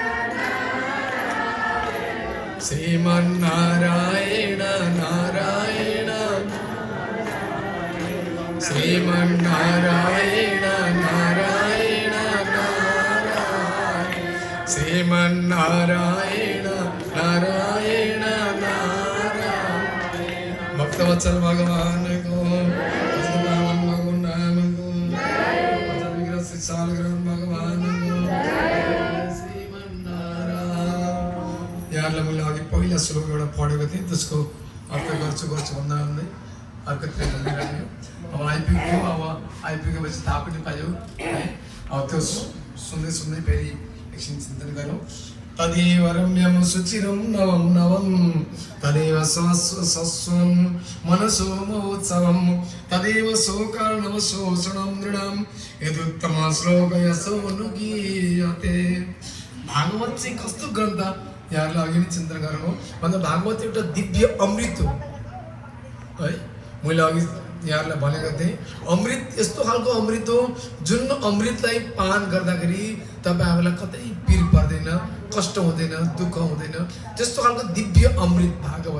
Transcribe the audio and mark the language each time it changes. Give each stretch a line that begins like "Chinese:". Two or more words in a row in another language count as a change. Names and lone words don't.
Hindi: श्रीमन्नारायण नारायण श्रीमन्नारायण नारायण नारायण श्रीमन्नारायण नारायण नारायण भक्तवत्सल भगवान को नाम को विग्रह से सालग्राम भगवान को श्रीमन्नारायण।
Nepali: यहाँलाई मैले अघि पहिला श्लोक एउटा पढेको थिएँ, त्यसको अर्थ गर्छु भन्दा भन्दै अर्को लिइराख्यो। अब आइपुग्यो, अब आइपुगेपछि थाहा पनि पायो है। अब त्यो सुन्दै फेरि एकछिन चिन्तन गरौँ।
Sanskrit: तदेव रम्यं सुचिरं नवं नवं तदेव सस्वं मनसो महोत्सवं तदेव शोकार्णव शोषणं दृढं यदुत्तम श्लोक यसोनुगीयते।
Nepali: भागवत चाहिँ कस्तो ग्रन्थ यहाँहरूलाई अघि नै चिन्तन गरौँ भन्दा भागवत एउटा दिव्य अमृत हो है। मैले अघि यहाँहरूलाई भनेको थिएँ अमृत यस्तो खालको अमृत हो जुन अमृतलाई पान गर्दाखेरि तपाईँहरूलाई कतै पिर पर्दैन, कष्ट हुँदैन, दुःख हुँदैन, त्यस्तो खालको दिव्य अमृत भागवत।